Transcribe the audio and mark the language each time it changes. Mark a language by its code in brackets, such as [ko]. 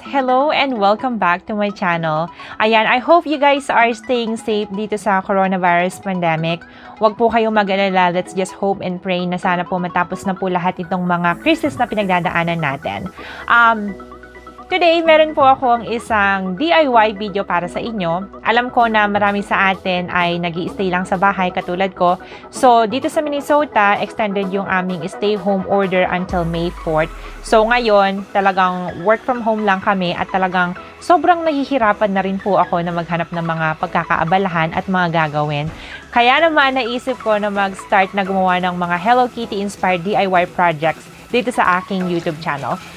[en] Hello and welcome back to my channel. Ayan, I hope you guys are staying safe [tl] dito sa [en] coronavirus pandemic. [tl] Huwag po kayong mag-alala. [en] Let's just hope and pray [tl] na sana po matapos na po lahat itong mga crisis na pinagdadaanan natin. Today, meron po akong isang DIY video para sa inyo. Alam ko na marami sa atin ay nag-i-stay lang sa bahay katulad ko. So, dito sa Minnesota, extended yung aming stay home order until May 4th. So, ngayon, talagang work from home lang kami at talagang sobrang nahihirapan na rin po ako na maghanap ng mga pagkakaabalahan at mga gagawin. Kaya naman, naisip ko na mag-start na gumawa ng mga Hello Kitty-inspired DIY projects dito sa aking YouTube channel.